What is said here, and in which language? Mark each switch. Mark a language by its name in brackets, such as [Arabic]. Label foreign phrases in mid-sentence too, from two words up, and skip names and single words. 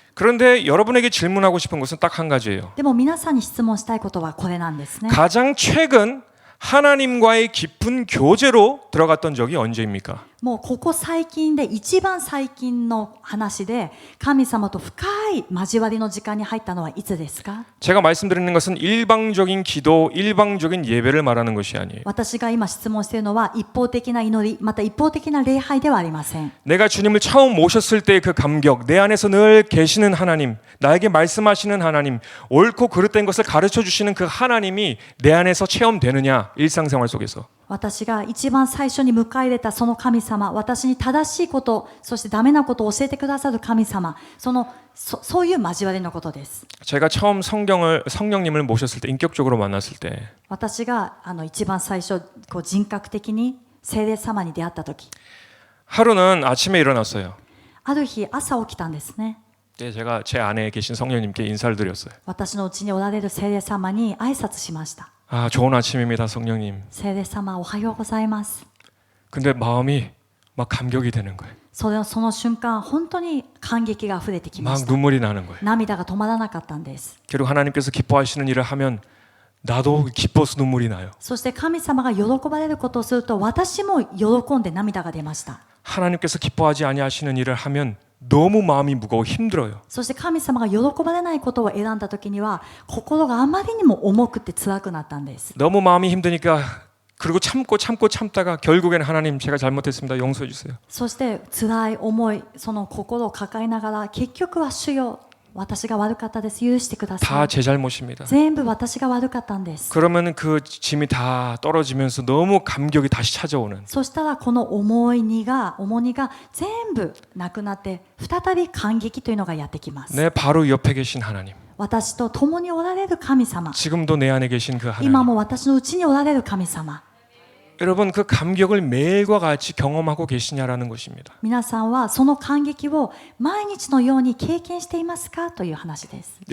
[Korean] 그런데 여러분에게 질문하고 싶은 것은 딱 한 가지예요. [Japanese] でも皆さんに質問したいことはこれなんですね。 [Korean] 가장 최근 하나님과의 깊은 교제로 들어갔던 적이 언제입니까? [Japanese] もうここ最近で一番最近の話で神様と深い交わりの時間に入ったのはいつですか？ [Korean] 제가 말씀드리는 것은 일방적인 기도, 일방적인 예배를 말하는 것이 아니에요. [Japanese] 私が今質問しているのは一方的な祈りまた一方的な礼拝ではありません。 [Korean] 내가 주님을 처음 모셨을 때의 그 감격, 내 안에서 늘 계시는 하나님, 나에게 말씀하시는 하나님, 옳고 그릇된 것을 가르쳐 주시는 그 하나님이 내 안에서 체험되느냐, 일상생활 속에서. [Japanese] 私が一番最初に迎え入れたその神様、私に正しいこと、そしてダメなことを教えてくださる神様、そういう交わりのことです。 [Korean] 제가 처음 성령님을 모셨을 때, 인격적으로 만났을 때 [Japanese] 私が一番最初こう人格的に聖霊様に出会った時、 [Korean] 하루는 아침에 일어났어요. [Japanese] ある日朝起きたんですね。 [Korean] 네, 제가 제 안에 계신 성령님께 인사를 드렸어요. [Japanese] 私のうちにおられる聖霊様に挨拶しました。 [Korean] 아, 좋은 아침입니다, 성령님. [Japanese] 聖霊様おはようございます。 [Korean] 근데 마음이 막 감격이 되는 거예요. [Japanese] その瞬間本当に感激が溢れてきま [Korean] 막 [Japanese] した。 [Korean] 눈물이 나는 거예요. [Japanese] 涙が止まらなかったんです。 [Korean] 그리고 하나님께서 기뻐하시는 일을 하면 나도 기뻐서 눈물이 나요. [Japanese] そして神様が喜ばれることをすると私も喜んで涙が出ました。 [Korean] 하나님께서 기뻐하지 아니하시는 일을 하면 너무 마음이 무거워 힘들어요. [Japanese] そして神様が喜ばれないことを選んだ時には心があまりにも重くて辛くなったんです。 [Korean] 너무 마음이 힘드니까 그리고 참다가 결국에는 하나님 제가 잘못했습니다. 용서해 주세요. [Japanese] そして辛い思いその心を抱えながら結局は主よ私が悪かったです許してくださ [Korean] 다 [Japanese] い [Korean] 제 잘못입니다. [Japanese] 全部私が悪かったんです。 [Korean] 그러면 그 짐이 다 떨어지면서 너무 감격이 다시 찾아오는. [Japanese] そしたらこの重荷が全部なくなって再び感激というのがやってきます。 [Korean] 내 바로 옆에 계신 하나님. [Japanese] 私と共におられる神様 [Korean] 지금도 내 안에 계신 그 [Japanese] 今 [Korean] 하나님. [Japanese] も私のうちにおられる神様 [Korean] 여러분 그 감격을 매일과 같이 경험하고 계시냐라는 것입니다. [Japanese] 皆さんはその感激を毎日のように経験していますかという話です。